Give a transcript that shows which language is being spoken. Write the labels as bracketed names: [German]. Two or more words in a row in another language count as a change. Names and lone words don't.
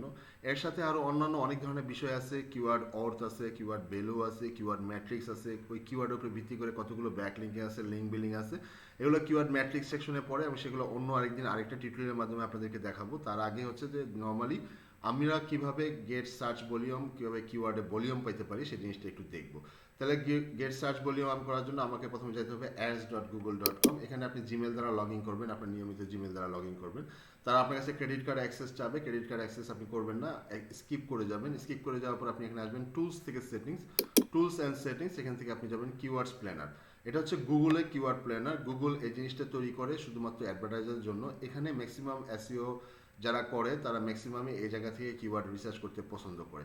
[Bangla] এর সাথে আরও অন্যান্য অনেক ধরনের বিষয় আছে, কিওয়ার্ড অর্থ আছে, [English] keyword value [Bangla] আছে, [English] keyword matrix [Bangla] আছে, ওই কিওয়ার্ডের উপরে ভিত্তি করে কতগুলো ব্যাকলিঙ্কিং আছে, [English] link building [Bangla] আছে, এগুলো [English] keyword matrix section [Bangla] পড়ে এবং সেগুলো অন্য আরেকদিন আরেকটা টিউটোরিয়ালের মাধ্যমে আপনাদেরকে দেখাবো। তার আগে হচ্ছে যে নর্মালি আমরা কিভাবে [English] get search volume, [Bangla] কিভাবে কিওয়ার্ডে ভলিউম পাইতে পারি সেই জিনিসটা একটু দেখবো। তাহলে [English] get search volume up [Bangla] করার জন্য আমাকে প্রথমে যেতে হবে ads.google.com। এখানে আপনি জিমেল দ্বারা [English] log in [Bangla] করবেন, আপনার নিয়মিত জিমেল দ্বারা [English] log in [Bangla] করবেন। তারা আপনার কাছে [English] credit card access [Bangla] চাবে, [English] credit card access [Bangla] আপনি করবেন না, স্কিপ করে যাবেন। স্কিপ করে যাওয়ার পর আপনি এখানে আসবেন টুলস থেকে সেটিংস, [English] tools and settings, [Bangla] এখান থেকে আপনি যাবেন [English] keywords planner. [Bangla] এটা হচ্ছে গুগলের [English] keyword planner. [Bangla] গুগল এই জিনিসটা তৈরি করে শুধুমাত্র অ্যাডভার্টাইজারের জন্য। এখানে [English] maximum SEO [Bangla] যারা করে তারা ম্যাক্সিমামই এই জায়গা থেকে [English] keyword research [Bangla] করতে পছন্দ করে।